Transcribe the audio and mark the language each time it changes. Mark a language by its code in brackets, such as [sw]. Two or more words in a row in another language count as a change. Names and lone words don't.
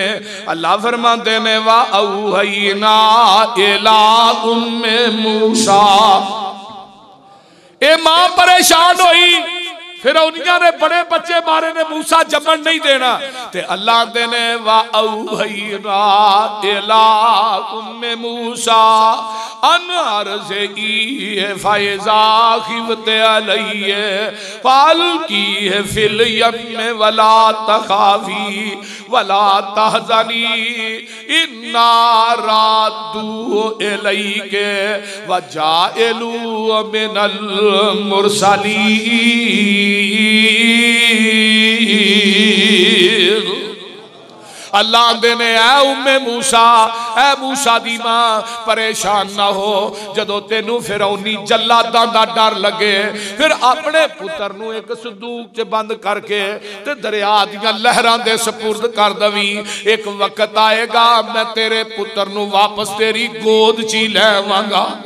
[pa] اللہ فرماندے نے [ar] وأوحينا إلى أم موسى. [pa] اے ماں پریشان ہوئی، فرعونیاں نے بڑے بچے مارے نے, موسیٰ جمن نہیں دینا، تے اللہ دے نے [ar] وأوحينا إلى أم موسى أن أرضعيه فإذا خفت عليه فألقيه في اليم ولا تخافي ولا تحزني إنا رادوه إليك وجاعلوه من المرسلين. [pa] اللہ دے نے اے امِ موسیٰ، اے موسیٰ دی ماں پریشان نا ہو، جدوں تینوں فرعونی جلاداں دا ڈر لگے فیر اپنے پتر نوں ایک صندوق چ بند کرکے تے دریا دیاں لہراں دے سپرد کر دوی. ایک وقت آئے گا میں تیرے پتر نوں واپس تیری گود چ ہی لیوانگا.